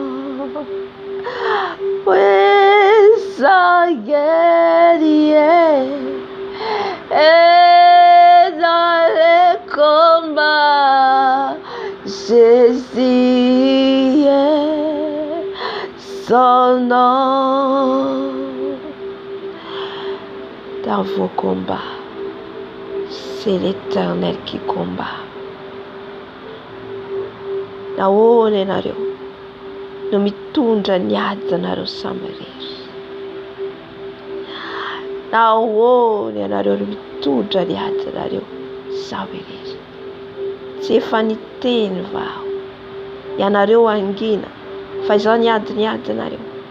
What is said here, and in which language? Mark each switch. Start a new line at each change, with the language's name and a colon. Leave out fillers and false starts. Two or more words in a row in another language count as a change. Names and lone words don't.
French: Puissant guerrier et dans les combats, Jésus est son nom. Dans vos combats, c'est l'Éternel qui combat.
Malagasy: Naone nareo no mitondra ny ady nareo samy rery. Naone nareo no mitondra ny ady nareo samy rery. Tsy efa niteny vao ianareo angina fa izao ny ady nareo.